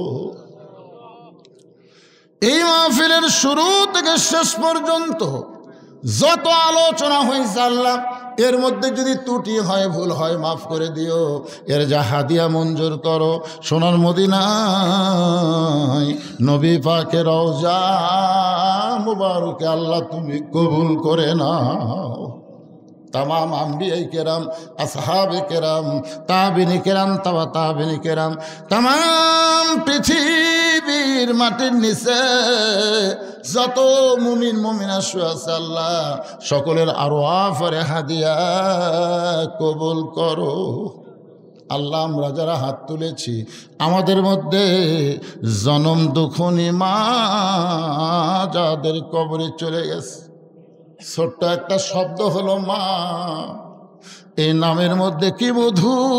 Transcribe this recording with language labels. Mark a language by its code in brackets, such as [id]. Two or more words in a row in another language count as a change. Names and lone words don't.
[bn] এই মাহফিলের শুরু থেকে শেষ পর্যন্ত যত আলোচনা হয়েছে আল্লাহ এর মধ্যে যদি ত্রুটি হয় ভুল হয় মাফ করে দিও। এর যা হাদিয়া মঞ্জুর করো সোনার মদিনায় নবী পাকের রওজা মুবারকে আল্লাহ তুমি কবুল করে নাও। তামাম আম্বিয়া কেরাম আসহাব কেরাম তাবিনী কেরাম তবা তাবিনী কেরাম তামাম পৃথিবীর মাটির নিচে যত মুমিন মুমিনা শুয়ে আছে আল্লাহ সকলের আরওয়াফের হাদিয়া কবুল করো। আল্লাহ আমরা যারা হাত তুলেছি আমাদের মধ্যে জনম দুঃখনী মা যাদের কবরে চলে গেছে, ছোট্ট একটা শব্দ হলো মা, এই নামের মধ্যে কি মধু।